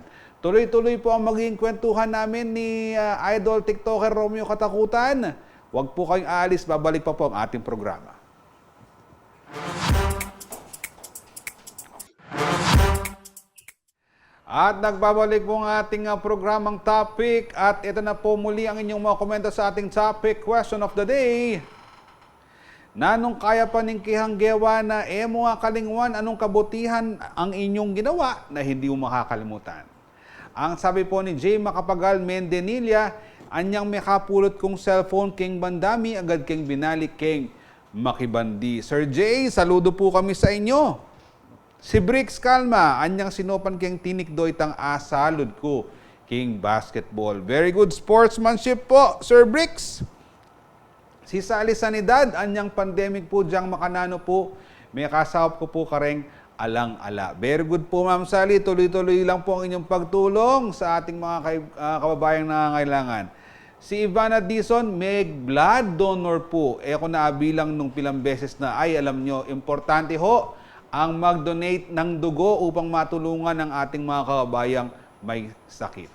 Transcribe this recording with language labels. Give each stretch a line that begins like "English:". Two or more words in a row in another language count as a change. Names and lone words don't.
Filipino: Tuloy-tuloy po ang magiging kwentuhan namin ni Idol TikToker Romeo Katakutan. Huwag po kayong aalis, babalik pa po ang ating programa. At nagbabalik po ang ating programang topic at ito na po muli ang inyong mga komento sa ating
English: topic question of the day.
Pampanga: Nanong kaya paningkihang gewa na emo nga kalingwan
Filipino: anong kabutihan ang inyong ginawa na hindi mo makakalimutan. Ang sabi po ni
Pampanga: Jay Macapagal Mendenilla, anyang may kapulot kong cellphone king bandami agad king binalik king makibandi.
Filipino: Sir Jay, saludo po kami sa inyo. Si Bricks Kalma,
Pampanga: anyang sinopan king tinik doy tang asalud ko king basketball.
English: Very good sportsmanship po, Sir Bricks.
Pampanga: Si Sally Sanidad, anyang pandemic po diyang makanano po, may kasawap ko po kareng alang-ala.
English: Very good po, Ma'am Sally.
Filipino: Tuloy-tuloy lang po ang inyong pagtulong sa ating mga kababayang nangangailangan. Si Ivana Dison, may blood donor po.
Pampanga: Ako naabilang nung pilang beses na,
Filipino: ay alam nyo, importante ho ang mag-donate ng dugo upang matulungan ang ating mga kababayang may sakit.